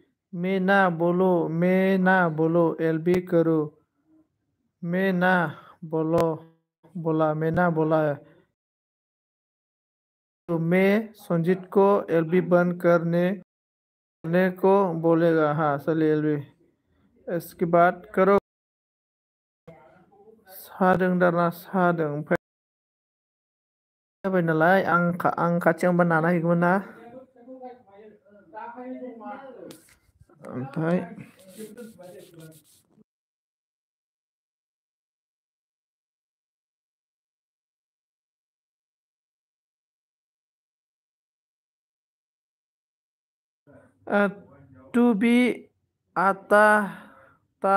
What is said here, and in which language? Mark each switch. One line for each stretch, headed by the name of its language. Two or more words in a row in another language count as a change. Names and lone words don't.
Hindi: मैं ना बोलो एलबी करो मैं ना बोलो बोला मैं ना बोला तो मैं संजीत को एलबी बंद करने को बोलेगा हाँ साली एलबी इसके बाद करो
Bodo: सादों दाना सादों ओमफ्राय जाबाय नालाय आं खाथियाव होनबा नाना हैगौमोन ना ओमफ्राय टू बी आता ता